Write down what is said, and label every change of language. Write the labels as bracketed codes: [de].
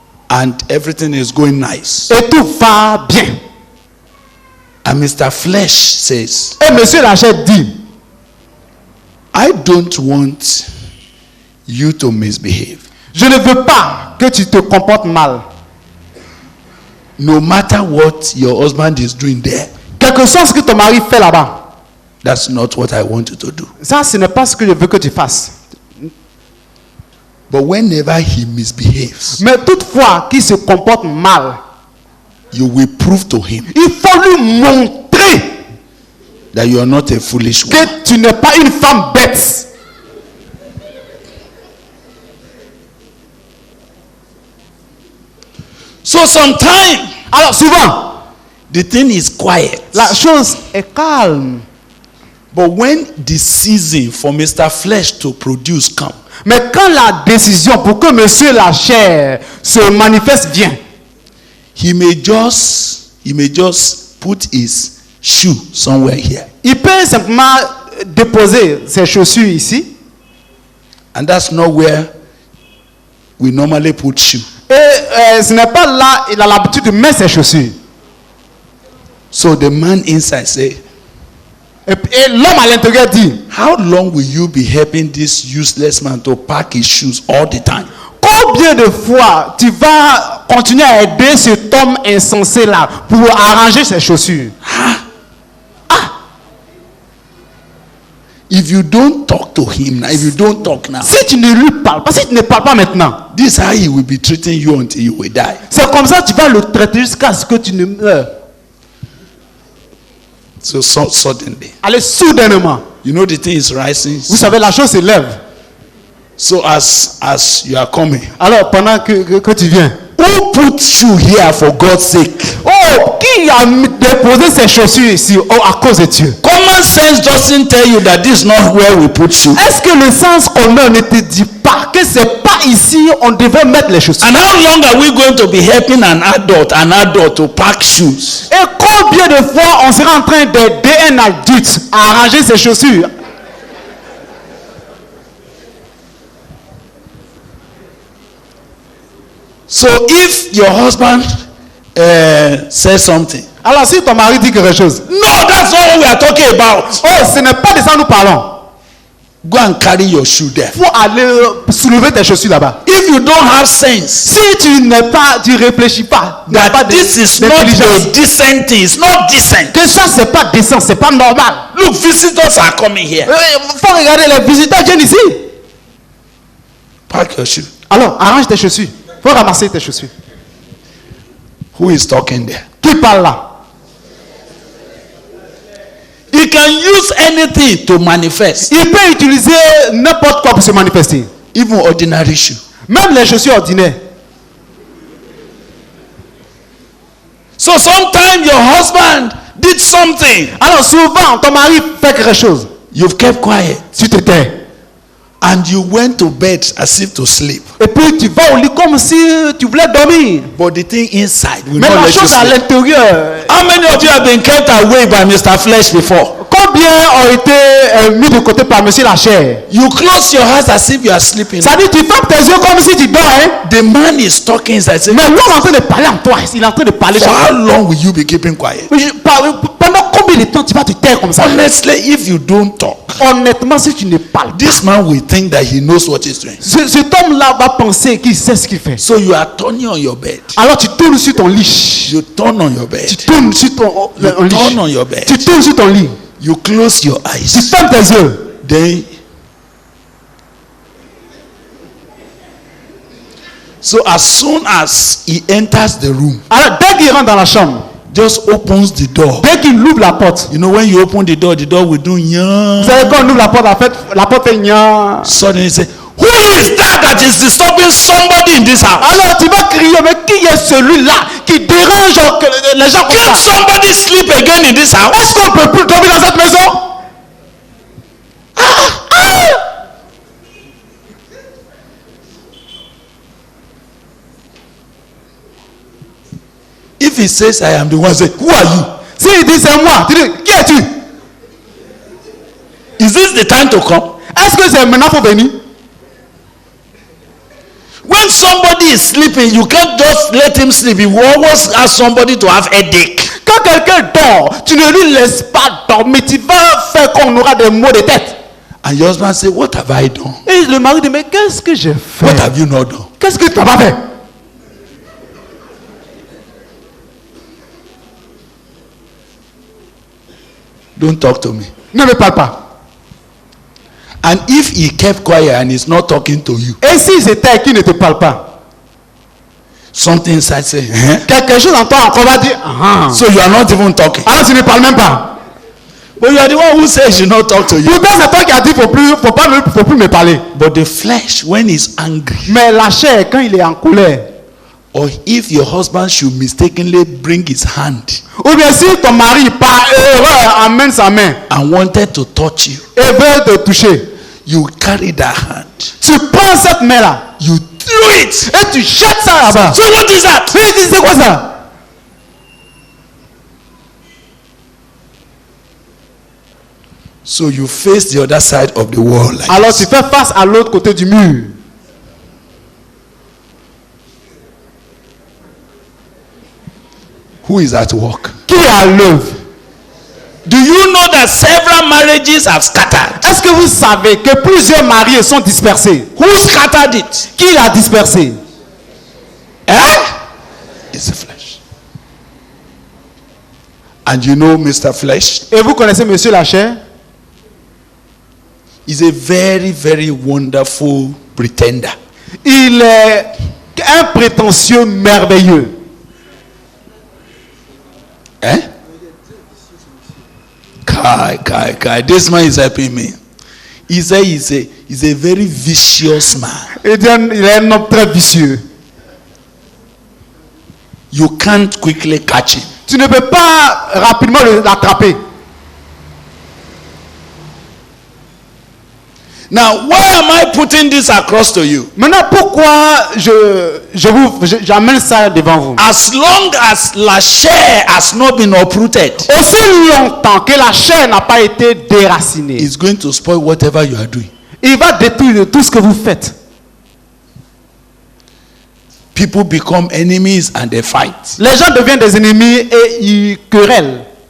[en] and everything is going nice, [fr] et tout va bien. [en] and Mr. Flesh says, [fr] Et Monsieur la chair dit, [en] I don't want you to misbehave. [fr] je ne veux pas que tu te comportes mal. [en] No matter what your husband is doing there, [fr] Quel que soit ce que ton mari fait là-bas, [en] that's not what I want you to do. [fr] ça, ce n'est pas ce que je veux que tu fasses. [en] But whenever he misbehaves, [fr] Mais toutefois, qu'il se comporte mal, [en] you will prove to him [fr] il faut lui montrer [en] that you are not a foolish woman. [fr] que tu n'es pas une femme bête. [en] So sometimes [fr] Alors souvent, [en] the thing is quiet. [fr] la chose est calme. [en] But when the season for Mr. Flesh to produce come, [fr] Mais quand la décision pour que Monsieur la chair se manifeste vient, [en] he may just put his shoe somewhere here. [fr] il peut simplement déposer ses chaussures ici. [en] And that's not where we normally put shoe. [fr] Et ce n'est pas là, il a l'habitude de mettre ses chaussures. [en] So the man inside say, [fr] Et l'homme à l'intérieur dit, [en] how long will you be helping this useless man to pack his shoes all the time? [fr] combien de fois tu vas continuer à aider cet homme insensé là pour arranger ses chaussures? [en] If you don't talk to him now, if you don't talk now, [fr] Si tu ne lui parles pas, si tu ne parles pas maintenant, [en] this is how he will be treating you until you will die. [fr] c'est comme ça que tu vas le traiter jusqu'à ce que tu ne meurs. [en] So suddenly, [fr] Allez, soudainement, [en] you know the thing is rising. [fr] vous savez, la chose s'élève. [en] So as you are coming, [fr] Alors, pendant que tu viens, [en] who put shoe here for God's sake? [fr] oh, qui a déposé ses chaussures ici? Oh, à cause de Dieu. [en] Common sense doesn't tell you that this is not where we put shoe. [fr] Est-ce que le sens commun ne te dit pas que c'est pas ici on devrait mettre les chaussures? [en] And how long are we going to be helping an adult to pack shoes? [fr] Et combien de fois on sera en train d'aider un adulte à arranger ses chaussures? [en] So if your husband says something, [fr] Alors si ton mari dit quelque chose, [en] no, that's not what we are talking about. [fr] oh, ce n'est pas de ça que nous parlons. [en] Go and carry your shoe there. [fr] Faut aller soulever tes chaussures là-bas. [en] If you don't have sense, [fr] Si tu réfléchis pas, il n'y a pas [en] that [fr] de- [en] this is not [fr] d'intelligence. [en] a decent thing, it's not decent. [fr] Que ça c'est pas décent, c'est pas normal. [en] Look, visitors are coming here. [fr] Faut regarder les visiteurs viennent ici. [en] Pack your shoe. [fr] Alors, arrange tes chaussures. Faut ramasser tes chaussures. [en] Who is talking there? [fr] Qui parle là? [en] He can use anything to manifest. [fr] Il peut utiliser n'importe quoi pour se manifester. [en] Even ordinary shoe. [fr] Même les chaussures ordinaires. [en] So sometimes your husband did something. [fr] Alors souvent, ton mari fait quelque chose. [en] You've kept quiet. [fr] Tu te tais. [en] And you went to bed as if to sleep. [fr] Et puis tu vas au lit comme si tu voulais dormir. [en] But the thing inside will [fr] Mais [en] let you [fr] chose à [en] sleep. [fr] l'intérieur. [en] How many of you have been kept away by Mr. Flesh before? [fr] Combien ont été mis de côté par monsieur la chair? [en] You close your eyes as if you are sleeping. [fr] Ça dit tu fermes tes yeux comme si tu dors. Hein? [en] The man is talking inside. Say, [fr] Mais l'homme est en train de parler en toi. Il est en train de parler. [en] for how long will you be keeping quiet? [fr] Pendant combien de temps tu vas te taire comme ça? [en] Honestly, if you don't talk, [fr] Honnêtement, si tu ne parles pas, [en] this man will think that he knows what he's doing. [fr] cet homme-là va penser qu'il sait ce qu'il fait. [en] So you are turning on your bed. [fr] Alors tu tournes sur ton lit. [en] You turn on your bed. [fr] Tu tournes sur ton [en] You [fr] lit. [en] turn on your bed. [fr] Tu tournes sur ton lit. [en] You close your [fr] Tu [en] eyes. [fr] fermes tes yeux. [en] Then, so as soon as he enters the room, [fr] Alors dès qu'il rentre dans la chambre, [en] just opens the door. [fr] dès qu'il ouvre la porte, [en] You know, when you open the door will do nya. [fr] vous savez quand on ouvre la porte, en fait, la porte fait nya. [en] Suddenly he say, who is that is disturbing somebody in this house? [fr] Alors tu vas crier, mais qui est celui-là qui dérange les gens comme [en] Can [fr] ça? [en] somebody sleep again in this house? [fr] Est-ce qu'on peut plus dormir dans cette maison? [en] If he says I am the one, say, who are you? [fr] S'il dit c'est moi, tu dis, qui es-tu? [en] Is this the time to come? [fr] Est-ce que c'est maintenant pour venir? [en] When somebody is sleeping, you can't just let him sleep. You always ask somebody to have headache. [fr] Quand quelqu'un dort, tu ne lui laisses pas dormir. Tu vas faire qu'on aura des maux de tête. [en] And your husband say, what have I done? [fr] Et le mari dit, mais qu'est-ce que j'ai fait? [en] What have you not done? [fr] Qu'est-ce que tu n'as pas fait? [en] Don't talk to me. [fr] Ne me parle pas. [en] And if he kept quiet and is not talking to you, [fr] Et si c'était qui ne te parle pas? [en] something inside say, eh? [fr] Quelque chose en toi encore va dire, ah. [en] So you are not even talking. [fr] Alors tu ne parles même pas. [en] But you are the one who says he should not talk to you. [fr] Pourtant c'est toi qui as dit faut plus me parler. [en] But the flesh, when he's angry, [fr] Mais la chair quand il est en colère, [en] or if your husband should mistakenly bring his hand [fr] ou bien si ton mari par erreur amène sa main [en] and wanted to touch you, [fr] et veut te toucher, [en] you carry that hand, [fr] tu prends cette main là [en] you throw it. [fr] et tu jettes ça là-bas. [en] So what is that? [fr] Et tu dis c'est quoi ça? [en] So you face the other side of the wall like [fr] Alors [en] this. [fr] tu fais face à l'autre côté du mur. [en] Who is at work? [fr] Qui est à l'œuvre? [en] Do you know that several marriages have scattered? [fr] Est-ce que vous savez que plusieurs mariés sont dispersés? [en] Who scattered it? [fr] Qui l'a dispersé? [en] Eh? It's the flesh. And you know Mr. Flesh [fr] Et vous connaissez Monsieur la chair? [en] is a very, very wonderful pretender. [fr] Il est un prétentieux merveilleux. Eh? [en] Kai. This man is helping me. He said he's a very vicious man. [fr] Il est un homme très vicieux. [en] You can't quickly catch him. [fr] Tu ne peux pas rapidement l'attraper. [en] Now, why am I putting this across to you? [fr] Maintenant, pourquoi j'amène ça devant vous? [en] As long as [fr] la chair [en] has not been uprooted, [fr] Aussi longtemps que la chair n'a pas été déracinée, [en] it's going to spoil whatever you are doing. [fr] il va détruire tout ce que vous faites. [en] People become enemies and they fight. [fr] Les gens deviennent des ennemis et ils querellent.